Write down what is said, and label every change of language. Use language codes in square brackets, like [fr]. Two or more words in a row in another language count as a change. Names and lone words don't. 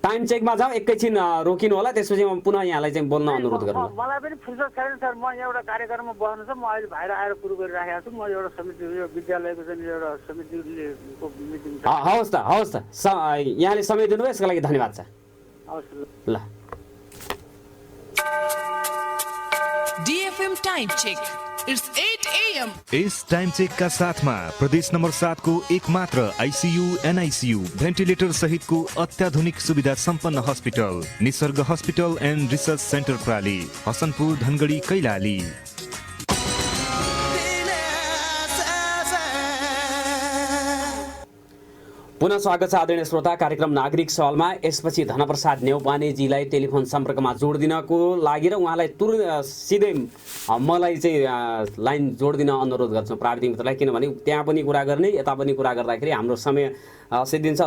[ne] टाइम चेकमा जाउँ, एकैछिन रोकिनु होला, त्यसपछि म पुनः यहाँलाई चाहिँ बोल्न अनुरोध गर्नु। मलाई पनि फुर्सद छैन सर, म एउटा कार्यक्रममा बस्नु छ, म अहिले बाहिर आएर कुरो गरिराखेको छु। म एउटा समिति, यो विद्यालयको चाहिँ एउटा समितिको मिटिङ छ। हवस् त यहाँले समय दिनुभयो, यसको लागि धन्यवाद छ। हवस् ल [en] DFM time check, it's 8 AM. [hi] इस टाइम चेक का साथ में प्रदेश नंबर 7 को एकमात्र ICU NICU भेन्टिलेटर सहित को अत्याधुनिक सुविधा संपन्न हॉस्पिटल निसर्ग हॉस्पिटल एंड रिसर्च सेंटर प्राली, हसनपुर, धनगढ़ी, कैलाली। [ne] पुनः स्वागत छ आदरणीय श्रोता, कार्यक्रम नागरिक सवालमा। यसपछि धनप्रसाद नेउपानेजीलाई टेलिफोन सम्पर्कमा जोडिदिनको लागि र उहाँलाई सिधै मलाई चाहिँ लाइन जोडिदिन अनुरोध गर्छु प्राविधिक मित्रलाई, किनभने त्यहाँ पनि कुरा गर्ने, यता पनि कुरा गर्दाखेरि हाम्रो समय सिद्धिन्छ।